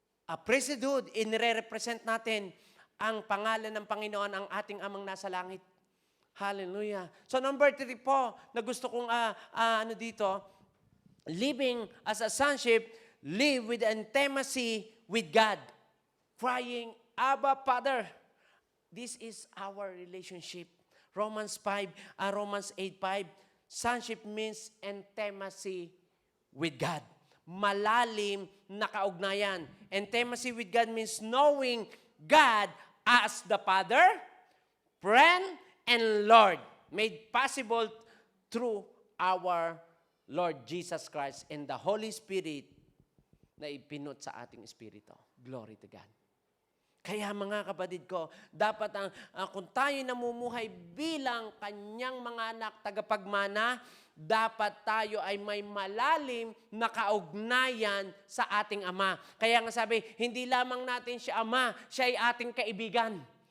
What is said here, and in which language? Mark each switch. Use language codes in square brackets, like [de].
[tl] A priesthood, inire-represent natin ang pangalan ng Panginoon, ang ating amang nasa langit. Hallelujah. [en] So number 3 [tl] po, na gusto kong dito, [en] living as a sonship, live with intimacy with God. Crying, Abba, Father. This is our relationship. Romans 8:5, sonship means intimacy with God. [tl] Malalim na kaugnayan. [en] Intimacy with God means knowing God as the Father, friend, and Lord, made possible through our Lord Jesus Christ and the Holy Spirit [tl] na ipinot sa ating espiritu. [en] Glory to God. [tl] Kaya mga kapatid ko, dapat kung tayo namumuhay bilang kanyang mga anak tagapagmana, dapat tayo ay may malalim na kaugnayan sa ating Ama. Kaya nga sabi, hindi lamang natin siya Ama, siya ay ating kaibigan.